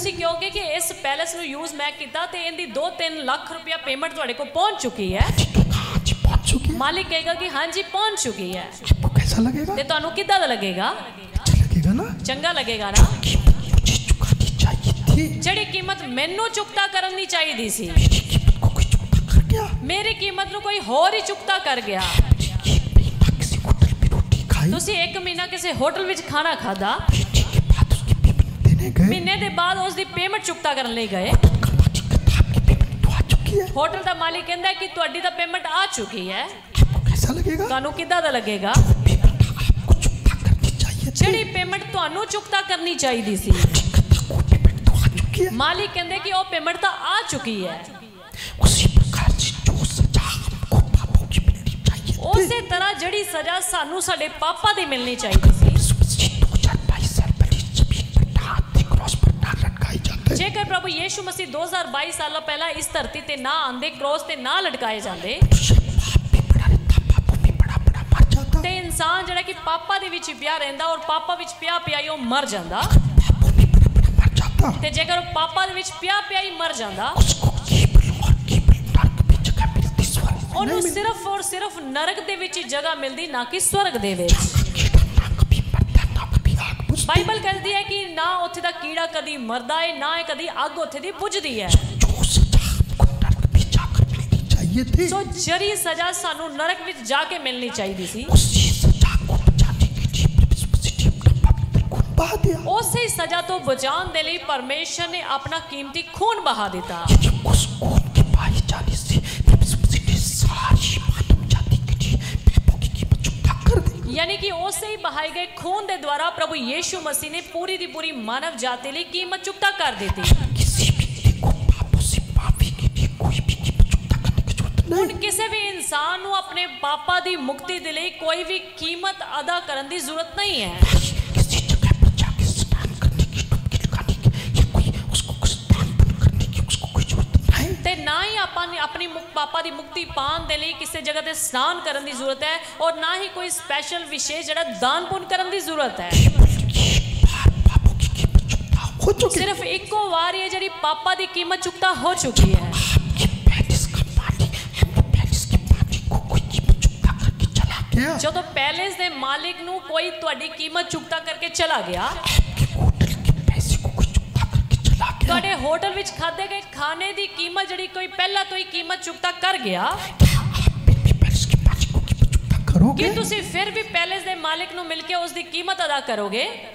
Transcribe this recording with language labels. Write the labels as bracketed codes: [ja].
[pa] ਤੁਸੀਂ ਕਹੋਗੇ ਕਿ ਇਸ ਪੈਲੇਸ ਨੂੰ ਯੂਜ਼ ਮੈਂ ਕੀਤਾ ਤੇ ਇਹਦੀ 2-3 ਲੱਖ ਰੁਪਇਆ ਪੇਮੈਂਟ ਤੁਹਾਡੇ ਕੋਲ ਪਹੁੰਚ ਚੁੱਕੀ ਹੈ। [hi] ठीक है, हाँ जी पहुंच चुकी है। [pa] ਮਾਲਿਕ ਕਹੇਗਾ ਕਿ ਹਾਂਜੀ ਪਹੁੰਚ ਚੁੱਕੀ ਹੈ। [hi] आपको कैसा लगेगा? [pa] ਤੇ ਤੁਹਾਨੂੰ ਕਿੱਦਾਂ ਦਾ ਲੱਗੇਗਾ? [hi] अच्छा लगेगा ना? [pa] ਚੰਗਾ ਲੱਗੇਗਾ ਨਾ। [hi] कीमत मुझे चुकानी चाहिए थी, [pa] ਜਿਹੜੀ ਕੀਮਤ ਮੈਨੂੰ ਚੁਕਤਾ ਕਰਨ ਦੀ ਚਾਹੀਦੀ ਸੀ, [hi] मेरी कीमत को कोई चुकता कर गया। [pa] ਮੇਰੀ ਕੀਮਤ ਨੂੰ ਕੋਈ ਹੋਰ ਹੀ ਚੁਕਤਾ ਕਰ ਗਿਆ। [hi] एक महीना किसी होटल में रोटी खाई, [pa] ਤੁਸੀਂ 1 ਮਹੀਨਾ ਕਿਸੇ ਹੋਟਲ ਵਿੱਚ ਖਾਣਾ ਖਾਦਾ, [hi] महीने के बाद उसकी पेमेंट देने गए, [pa] ਮਹੀਨੇ ਦੇ ਬਾਅਦ ਉਸ ਦੀ ਪੇਮੈਂਟ ਚੁਕਤਾ ਕਰਨ ਲਈ ਗਏ। [hi] होटल का मालिक कहता आपकी पेमेंट तो आ चुकी है। [pa] ਹੋਟਲ ਦਾ ਮਾਲਿਕ ਕਹਿੰਦਾ ਕਿ ਤੁਹਾਡੀ ਤਾਂ ਪੇਮੈਂਟ ਆ ਚੁੱਕੀ ਹੈ। [hi] आपको कैसा लगेगा? [pa] ਤੁਹਾਨੂੰ ਕਿੱਦਾਂ ਦਾ ਲੱਗੇਗਾ? [hi] पेमेंट आपको चुकता करनी चाहिए थी, [pa] ਜਿਹੜੀ ਪੇਮੈਂਟ ਤੁਹਾਨੂੰ ਚੁਕਤਾ ਕਰਨੀ ਚਾਹੀਦੀ ਸੀ, [hi] कहता वो पेमेंट तो आ चुकी है। [pa] ਮਾਲਿਕ ਕਹਿੰਦੇ ਕਿ ਉਹ ਪੇਮੈਂਟ ਤਾਂ ਆ ਚੁੱਕੀ ਹੈ। [hi] उसी प्रकार से जो सजा हमको पापों की मिलनी चाहिए थी, [pa] ਉਸੇ ਤਰ੍ਹਾਂ ਜਿਹੜੀ ਸਜ਼ਾ ਸਾਨੂੰ ਸਾਡੇ ਪਾਪਾਂ ਦੀ ਮਿਲਣੀ ਚਾਹੀਦੀ ਸੀ। [hi] 2022 साल पहले जमीन पर हाथ क्रॉस पर ना लटकाए जाते, [pa] ਜੇਕਰ ਪ੍ਰਭੂ ਯੀਸ਼ੂ ਮਸੀਹ 2022 ਸਾਲਾਂ ਪਹਿਲਾਂ ਇਸ ਧਰਤੀ ਤੇ ਨਾ ਆਂਦੇ, ਕ੍ਰੋਸ ਤੇ ਨਾ ਲਟਕਾਏ ਜਾਂਦੇ, [hi] तो शायद पाप भी बड़ा रहता, पापों में बड़ा बड़ा मर जाता। [pa] ਤੇ ਇਨਸਾਨ ਜਿਹੜਾ ਕਿ ਪਾਪਾਂ ਦੇ ਵਿੱਚ ਹੀ ਪਿਆ ਰਹਿੰਦਾ ਔਰ ਪਾਪਾਂ ਵਿੱਚ ਪਿਆ ਪਿਆ ਹੀ ਉਹ ਮਰ ਜਾਂਦਾ। [hi] पापों में बड़ा बड़ा मर जाता, [pa] ਤੇ ਜੇਕਰ ਉਹ ਪਾਪਾਂ ਦੇ ਵਿੱਚ ਪਿਆ ਪਿਆ ਹੀ ਮਰ ਜਾਂਦਾ, [hi] उसको केवल और केवल नरक में जगह मिलती, स्वर्ग में [pa] ਉਹਨੂੰ [hi] नहीं मिलती। [pa] ਸਿਰਫ ਔਰ ਸਿਰਫ ਨਰਕ ਦੇ ਵਿੱਚ ਹੀ ਜਗ੍ਹਾ ਮਿਲਦੀ, ਨਾ ਕਿ ਸਵਰਗ ਦੇ ਵਿੱਚ। [hi] जहाँ का कीड़ा ना कभी मरता, ना कभी आग बुझती। [pa] ਬਾਈਬਲ ਕਹਿੰਦੀ ਹੈ ਕਿ ਨਾ ਉੱਥੇ ਦਾ ਕੀੜਾ ਕਦੀ ਮਰਦਾ ਹੈ, ਨਾ ਹੀ ਕਦੀ ਅੱਗ ਉੱਥੇ ਦੀ ਬੁਝਦੀ ਹੈ। [hi] जो सजा हमको नरक में जाकर मिलनी चाहिए थी, [pa] ਸੋ ਜਿਹੜੀ ਸਜ਼ਾ ਸਾਨੂੰ ਨਰਕ ਵਿੱਚ ਜਾ ਕੇ ਮਿਲਣੀ ਚਾਹੀਦੀ ਸੀ, [hi] उसी सजा को बचाने के लिए प्रभु यीशु मसीह ने अपना पवित्र खून बहा दिया। [pa] ਉਸੇ ਸਜ਼ਾ ਤੋਂ ਬਚਾਉਣ ਦੇ ਲਈ ਪਰਮੇਸ਼ਰ ਨੇ ਆਪਣਾ ਕੀਮਤੀ ਖੂਨ ਬਹਾ ਦਿੱਤਾ। [hi] यदि उस खून के बहाए जाने से प्रभु यीशु मसीह ने सारी मानव जाति के लिए पापों की कीमत चुकता कर दी। [pa] ਯਾਨੀ ਕਿ ਉਸੇ ਹੀ ਬਹਾਏ ਗਏ ਖੂਨ ਦੇ ਦੁਆਰਾ ਪ੍ਰਭੂ ਯੀਸ਼ੂ ਮਸੀਹ ਨੇ ਪੂਰੀ ਦੀ ਪੂਰੀ ਮਾਨਵ ਜਾਤੀ ਲਈ ਕੀਮਤ ਚੁਕਤਾ ਕਰ ਦਿੱਤੀ। [hi] किसी व्यक्ति को पापों से माफी के लिए कोई भी कीमत चुकता करने की जरूरत [pa] ਹੁਣ [hi] नहीं। [pa] ਕਿਸੇ ਵੀ ਇਨਸਾਨ ਨੂੰ ਆਪਣੇ ਪਾਪਾਂ ਦੀ ਮੁਕਤੀ ਦੇ ਲਈ ਕੋਈ ਵੀ ਕੀਮਤ ਅਦਾ ਕਰਨ ਦੀ ਜ਼ਰੂਰਤ ਨਹੀਂ ਹੈ। [hi] किसी जगह पर जाके स्नान करने की, डुबकी लगाने की, या कोई उसको कुछ दान पुण्य करने की उसको कोई जरूरत नहीं। [pa] ਤੇ ਨਾ ਹੀ ਆਪਾਂ ਨੇ ਆਪਣੀ ਪਾਪਾਂ ਦੀ ਮੁਕਤੀ ਪਾਉਣ ਦੇ ਲਈ ਕਿਸੇ ਜਗ੍ਹਾ ਤੇ ਸਨਾਨ ਕਰਨ ਦੀ ਜ਼ਰੂਰਤ ਹੈ, ਔਰ ਨਾ ਹੀ ਕੋਈ ਸਪੈਸ਼ਲ ਵਿਸ਼ੇਸ਼ ਜਿਹੜਾ ਦਾਨ ਪੁੰਨ ਕਰਨ ਦੀ ਜ਼ਰੂਰਤ ਹੈ। [hi] केवल एक बार पापों की कीमत चुकता हो चुकी है। [pa] ਸਿਰਫ ਇੱਕੋ ਵਾਰ ਇਹ ਜਿਹੜੀ ਪਾਪਾਂ ਦੀ ਕੀਮਤ ਚੁਕਤਾ ਹੋ ਚੁੱਕੀ ਹੈ। [hi] आपके पैलेस का मालिक, आपके पैलेस के मालिक को कोई कीमत चुकता करके चला गया, [pa] ਜਦੋਂ ਪੈਲੇਸ ਦੇ ਮਾਲਿਕ ਨੂੰ ਕੋਈ ਤੁਹਾਡੀ ਕੀਮਤ ਚੁਕਤਾ ਕਰਕੇ ਚਲਾ ਗਿਆ, [hi] आपके होटल के पैसे को कोई चुकता करके चला गया, [pa] ਤੁਹਾਡੇ ਹੋਟਲ ਵਿੱਚ ਖਾਦੇ ਗਏ ਖਾਣੇ ਦੀ ਕੀਮत ਜਿਹੜੀ ਕੋਈ ਪਹਿਲਾਂ ਤੋਂ ਹੀ ਕੀਮਤ ਚੁਕਤਾ ਕਰ ਗਿਆ, [hi] क्या आप फिर भी पैलेस के मालिक को कीमत चुकता करोगे? [pa] ਕੀ ਤੁਸੀਂ ਫਿਰ ਵੀ ਪੈਲੇਸ ਦੇ ਮਾਲਿਕ ਨੂੰ ਮਿਲ ਕੇ ਉਸ ਦੀ ਕੀਮਤ ਅਦਾ ਕਰੋਗੇ,